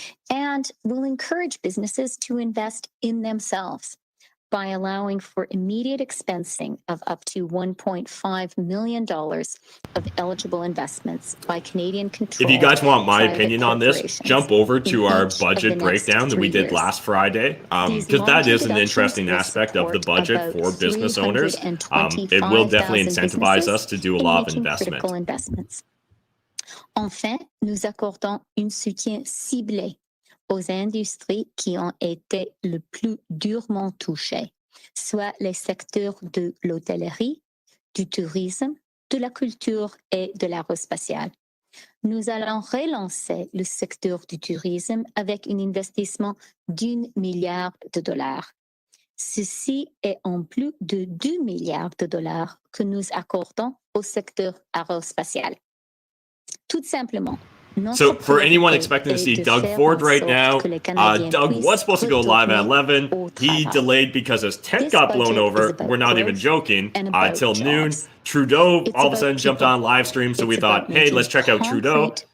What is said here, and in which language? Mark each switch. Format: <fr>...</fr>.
<en>And we'll encourage businesses to invest in themselves by allowing for immediate expensing of up to $1.5 million of eligible investments by Canadian controlled. If you guys want my opinion on this, jump over to our budget breakdown that we did last Friday, because that is an interesting aspect of the budget for business owners. It will definitely incentivize us to do a lot of investment.</en> <fr>Enfin, nous accordons un soutien ciblé aux industries qui ont été le plus durement touchées, soit les secteurs de l'hôtellerie, du tourisme, de la culture et de l'aérospatiale. Nous allons relancer le secteur du tourisme avec un investissement d'1 milliard de dollars. Ceci est en plus de 2 milliards de dollars que nous accordons au secteur aérospatial. Tout simplement.</fr> <en>So for anyone expecting to see Doug Ford right now, Doug was supposed to go live at 11. He delayed because his tent got blown over. We're not even joking. Till noon. Trudeau all of a sudden jumped on live stream, so we thought, hey, let's check out Trudeau.</en>